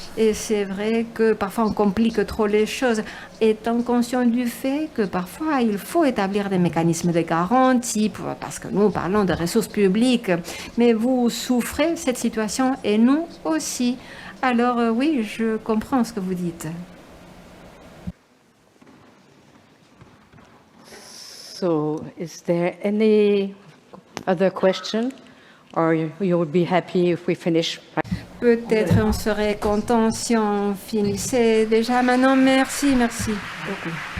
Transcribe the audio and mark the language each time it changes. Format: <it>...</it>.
<fr>Et c'est vrai que parfois, on complique trop les choses. Étant conscient du fait que parfois, il faut établir des mécanismes de garantie, parce que nous parlons de ressources publiques. Mais vous souffrez cette situation, et nous aussi. Alors, oui, je comprends ce que vous dites.</fr> <en>So, is there any other question, or you would be happy if we finish?</en> <fr>Peut-être on serait content si on finissait déjà maintenant. Merci beaucoup.</fr>